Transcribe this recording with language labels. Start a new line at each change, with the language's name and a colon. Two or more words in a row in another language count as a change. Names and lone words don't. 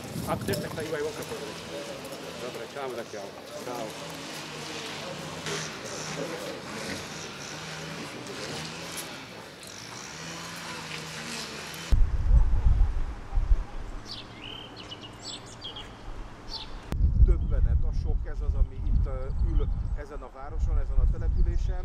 Slovak: Ako chceš, tak sa ju aj okno pozrieť. Dobre, čau zatiaľ. Čau.
Hungarian: Döbbenet, a sok, ez az, ami itt ül ezen a városon, ezen a településen.